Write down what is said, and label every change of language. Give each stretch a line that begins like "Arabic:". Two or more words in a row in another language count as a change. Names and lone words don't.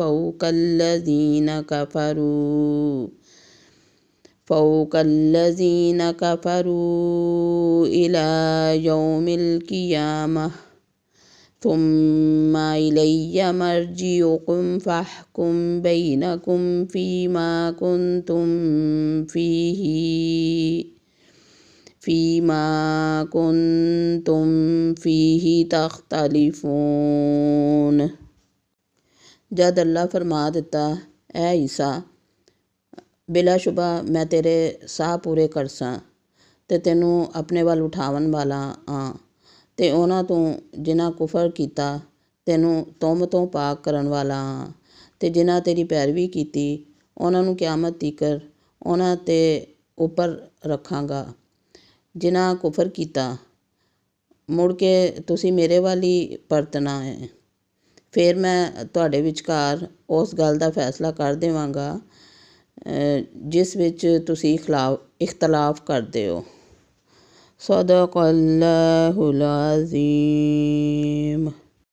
Arabic: فَوْقَ الَّذِينَ كَفَرُوا إِلَى يَوْمِ الْقِيَامَةِ ثُمَّ إِلَيَّ مَرْجِعُكُمْ فَأَحْكُمُ بَيْنَكُمْ فِيمَا كُنْتُمْ فِيهِ تَخْتَلِفُونَ۔
Punjabi: ਜਦ ਅੱਲਾ ਫਰਮਾ ਦਿੱਤਾ, ਐ ਈਸਾ, ਬਿਲਾ ਸ਼ੁਬਾ ਮੈਂ ਤੇਰੇ ਸਾਹ ਪੂਰੇ ਕਰਸਾਂ ਤੇ ਤੈਨੂੰ ਆਪਣੇ ਵੱਲ ਉਠਾਉਣ ਵਾਲਾ ਹਾਂ ਤੇ ਉਹਨਾਂ ਤੋਂ ਜਿਨ੍ਹਾਂ ਕੁਫਰ ਕੀਤਾ ਤੈਨੂੰ ਤੁਮ ਤੋਂ ਪਾਕ ਕਰਨ ਵਾਲਾ ਹਾਂ ਤੇ ਜਿਨ੍ਹਾਂ ਤੇਰੀ ਪੈਰਵੀ ਕੀਤੀ ਉਹਨਾਂ ਨੂੰ ਕਿਆਮਤ ਤੀਕਰ ਉਹਨਾਂ ਤੇ ਉੱਪਰ ਰੱਖਾਂਗਾ। ਜਿਨ੍ਹਾਂ ਕੁਫਰ ਕੀਤਾ ਮੁੜ ਕੇ ਤੁਸੀਂ ਮੇਰੇ ਵੱਲ ਹੀ ਪਰਤਣਾ ਹੈ, ਫਿਰ ਮੈਂ ਤੁਹਾਡੇ ਵਿਚਕਾਰ ਉਸ ਗੱਲ ਦਾ ਫੈਸਲਾ ਕਰ ਦੇਵਾਂਗਾ ਜਿਸ ਵਿੱਚ ਤੁਸੀਂ ਇਖਤਲਾਫ ਕਰਦੇ ਹੋ।
Arabic: صدق اللہ العظیم۔